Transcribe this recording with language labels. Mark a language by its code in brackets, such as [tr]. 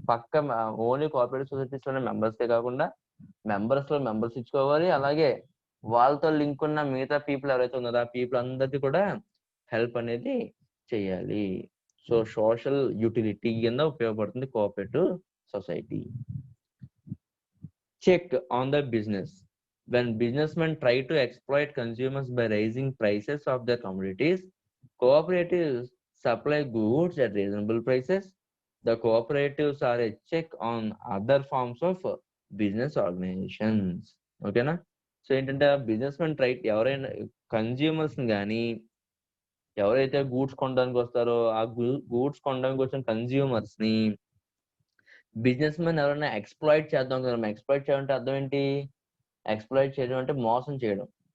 [te] పక్క only cooperative societies లోనే మెంబర్సే కాకుండా మెంబర్స్ లో మెంబర్స్ ఇచ్చుకోవాలి, అలాగే వాళ్ళతో లింక్ ఉన్న మిగతా పీపుల్ ఎవరైతే ఉన్నారో ఆ పీపుల్ అందరికీ కూడా హెల్ప్ అనేది చేయాలి. సో సోషల్ యూటిలిటీ కింద ఉపయోగపడుతుంది cooperative society. [en] Check on the business. When businessmen try to exploit consumers by raising prices of their commodities, cooperatives supply goods at reasonable prices. The cooperatives are a check on other forms of business organizations. [te] ఓకేనా? So ఏంటంటే business men ఎవరైనా consumers కానీ, ఎవరైతే goods కొనడానికి వస్తారో ఆ goods కొనడానికి వచ్చిన కన్జ్యూమర్స్ ని బిజినెస్ మెన్ ఎవరైనా ఎక్స్ప్లాయిట్ చేద్దాం కదా. ఎక్స్ప్లాయిట్ చేయడం అంటే అర్థం ఏంటి? ఎక్స్ప్లాయిట్ చేయడం అంటే మోసం చేయడం.